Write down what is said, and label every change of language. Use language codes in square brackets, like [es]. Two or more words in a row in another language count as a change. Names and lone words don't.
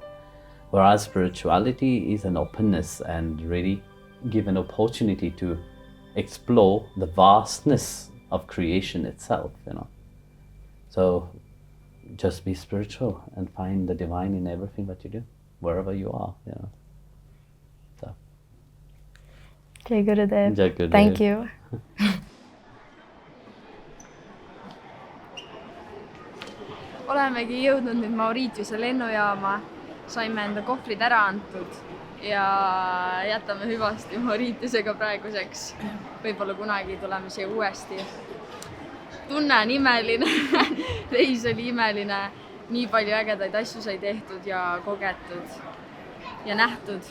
[en] Whereas spirituality is an openness and really give an opportunity to explore the vastness of creation itself, So just be spiritual and find the divine in everything that you do, wherever you are, So. [hi] Jai Gurudev. Jai Gurudev. [en] Thank you. [et] Olemegi jõudnud nüüd Mauritiuse lennujaama, saime enda kohvrid ära antud ja jätame hüvasti Mauritiusega praeguseks. Võib-olla kunagi tuleme siia uuesti. Tunne on imeline, reis oli imeline, nii palju ägedaid asju sai tehtud ja kogetud ja nähtud.